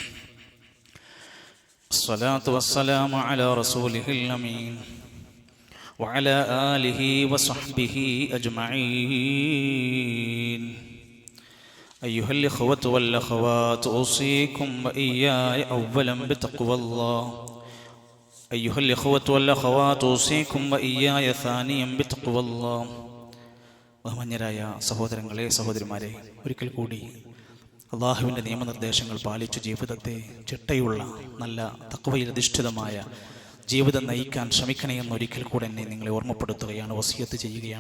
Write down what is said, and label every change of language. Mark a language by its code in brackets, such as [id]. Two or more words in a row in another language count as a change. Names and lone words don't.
[ar] الصلاة والسلام على رسوله الأمين وعلى آله وصحبه أجمعين. أيها الإخوة والأخوات أوصيكم وإياي أولا بتقوى الله. أيها الإخوة والأخوات أوصيكم وإياي ثانيا بتقوى الله. [ml] ബഹുമാന്യരായ സഹോദരങ്ങളെ, സഹോദരിമാരെ, ഒരിക്കൽ കൂടി അള്ളാഹുവിൻ്റെ നിയമനിർദ്ദേശങ്ങൾ പാലിച്ചു ജീവിതത്തെ ചിട്ടയുള്ള നല്ല തഖ്വയിൽ അധിഷ്ഠിതമായ ജീവിതം നയിക്കാൻ ശ്രമിക്കണേ എന്നൊരിക്കൽ കൂടെ എന്നെ നിങ്ങളെ ഓർമ്മപ്പെടുത്തുകയാണ്, വസിയത്ത് ചെയ്യുകയാണ്.